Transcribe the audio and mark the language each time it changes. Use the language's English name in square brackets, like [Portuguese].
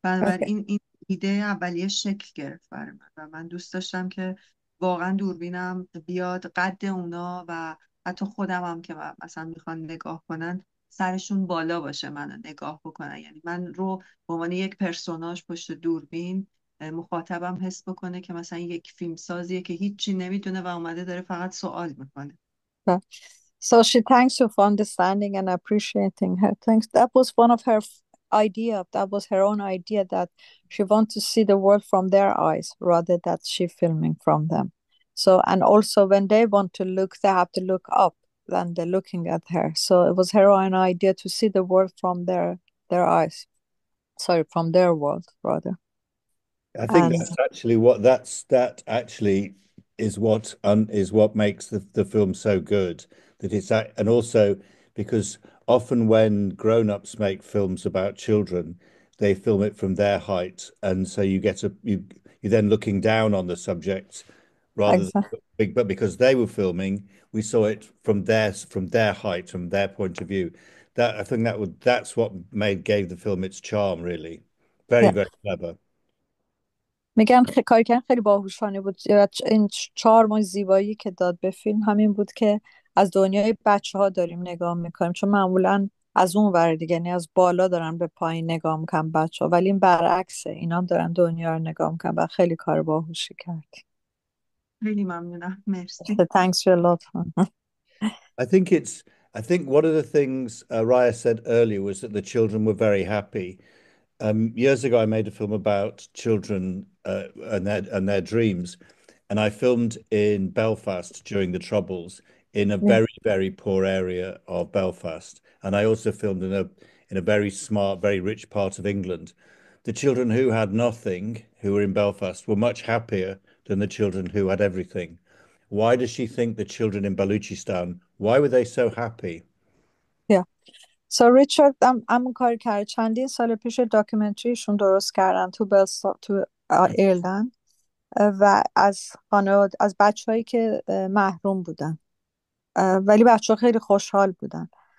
[Persian] بنابراین این ایده اولیه شکل گرفت برای من و من دوست داشتم که واقعا دوربینم بیاد قد اونا و حتی خودم هم که مثلا میخوان نگاه کنن سرشون بالا باشه منو نگاه بکنن، یعنی من رو به عنوان یک پرسوناژ پشت دوربین مخاطبم حس بکنه که مثلا یک فیلم سازیه که هیچی نمیدونه و اومده داره فقط سوال میکنه. [English] So she thanks you for understanding and appreciating her. Thanks. That was one of her idea. That was her own idea that she wants to see the world from their eyes rather that she filming from them. So and also when they want to look, they have to look up than they're looking at her. So it was her own idea to see the world from their eyes. Sorry, from their world rather. I think And that actually is what makes the film so good. And also because often when grown-ups make films about children, they film it from their height, and so you're then looking down on the subject rather than exactly. big. But because they were filming, we saw it from their height, from their point of view. That I think that's what gave the film its charm, really. Very, Yeah. very clever. [Persian] میگن کاری کردن خیلی باهوشانه بود. این 4 ماه زیبایی که داد به فیلم همین بود که از دنیای بچه ها داریم نگاه میکنیم، چون معمولا از اون ور دیگه، یعنی از بالا دارن به پایین نگاه میکنن بچه ها، ولی این برعکسه، اینا هم دارن دنیا رو نگاه میکنن و خیلی کار باهوشی کردی. خیلی ممنونم، مرسی. [English] So thanks you a lot. I think it's. I think one of the things Raya said earlier was that the children were very happy. Years ago, I made a film about children and their dreams, and I filmed in Belfast during the Troubles in a Yeah. very, very poor area of Belfast, and I also filmed in a very smart, very rich part of England. The children who had nothing, who were in Belfast, were much happier than the children who had everything. Why does she think the children in Baluchistan, why were they so happy? Yeah. So [Persian] Richard هم کار کرد. چندین سال پیش داکیومنتریشون درست کردن تو تو ایرلند و از بچه‌هایی که محروم بودن، ولی بچه ها خیلی خوشحال بودن.